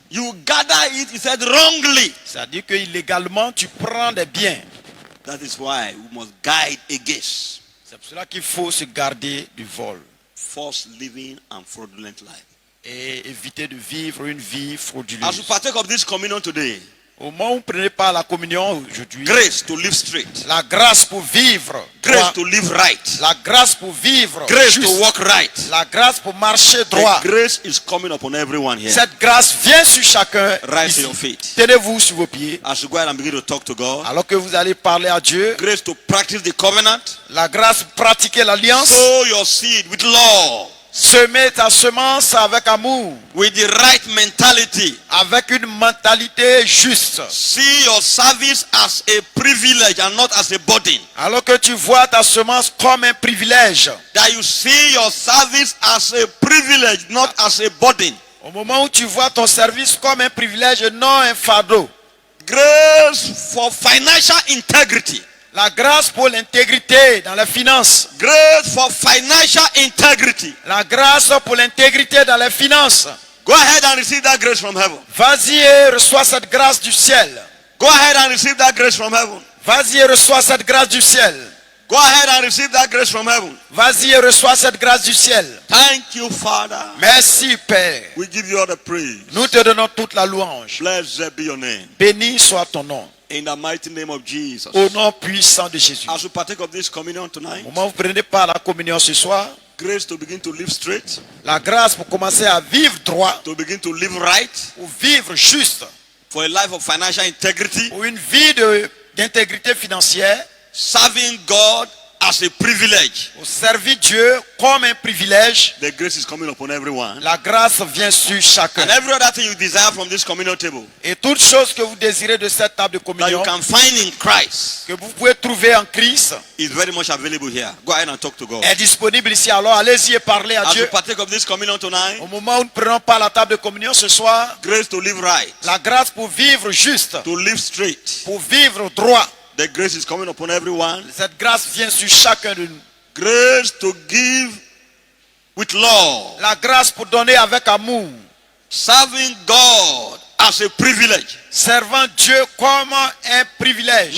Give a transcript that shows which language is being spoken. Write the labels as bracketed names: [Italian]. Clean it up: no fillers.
[English] You gather it, he said, wrongly. [French] C'est-à-dire que illégalement, tu prends des biens. [English] That is why we must guide against [French] C'est pour cela qu'il faut se garder du vol [English] false living and fraudulent life. [French] et éviter de vivre une vie [English] As we [French] frauduleuse. [English] partake of this communion today, [French] Au moment où vous prenez part à la communion aujourd'hui, [English] grace to live straight, [French] la grâce pour vivre, [English] grace to live right, [French] la grâce pour vivre, [English] grace [French] juste, [English] to walk right. [French] la grâce pour marcher droit. [English] The grace is coming upon everyone here. [French] Cette grâce vient sur chacun. [English] Rise to [French] Ici. [English] your feet. [French] Tenez-vous sur vos pieds. [English] As you go ahead and begin to talk to God, [French] Alors que vous allez parler à Dieu, [English] grace to practice the covenant, [French] la grâce pour pratiquer l'alliance, [English] sow your seed with love, [French] semer ta semence avec amour, [English] with the right mentality. [French] avec une mentalité juste. [English] See your service as a privilege and not as a burden. [French] Alors que tu vois ta semence comme un privilège. [English] That you see your service as a privilege, not as a burden. [French] Au moment où tu vois ton service comme un privilège et non un fardeau. [English] Grace for financial integrity. [French] La grâce pour l'intégrité dans les finances. [English] Grace for financial integrity. [French] La grâce pour l'intégrité dans les finances. [English] Go ahead and receive that grace from heaven. [French] Vas-y et reçois cette grâce du ciel. [English] Go ahead and receive that grace from heaven. [French] Vas-y et reçois cette grâce du ciel. [English] Go Go ahead and receive that grace from heaven. [French] Vas-y et reçois cette grâce du ciel. [English] Thank you, Father. [French] Merci, Père. [English] We give you all the praise. [French] Nous te donnons toute la louange. [English] Blessed be your name. [French] Béni soit ton nom. [English] In the mighty name of Jesus. [French] Au nom puissant de Jésus. [English] As we partake of this communion tonight, [French] Au moment où vous prenez part à la communion ce soir, [English] grace to begin to live straight, [French] la grâce pour commencer à vivre droit, [English] to begin to live right, [French] pour vivre juste, [English] for a life of financial integrity, [French] pour une vie d'intégrité financière, [English] serving God as a privilege. [French] Pour servir Dieu comme un privilège. [English] The grace is coming upon everyone. [French] La grâce vient sur chacun. [English] And every other thing you desire from this communion table, [French] et toute chose que vous désirez de cette table de communion, [English] that you can find in Christ, [French] que vous pouvez trouver en Christ, [English] is very much available here. Go ahead and talk to God. [French] Est disponible ici. Alors allez-y et parlez à [English] As [French] Dieu. [English] we partake of this communion tonight, [French] au moment où nous prenons part à la table de communion ce soir, [English] grace to live right, [French] la grâce pour vivre juste, [English] to live straight, [French] pour vivre droit. [English] The grace is coming upon everyone. [French] Cette grâce vient sur chacun de nous. [English] Grace to give with love. [French] La grâce pour donner avec amour. [English] Serving God as a privilege. [French] Servant Dieu comme un privilège.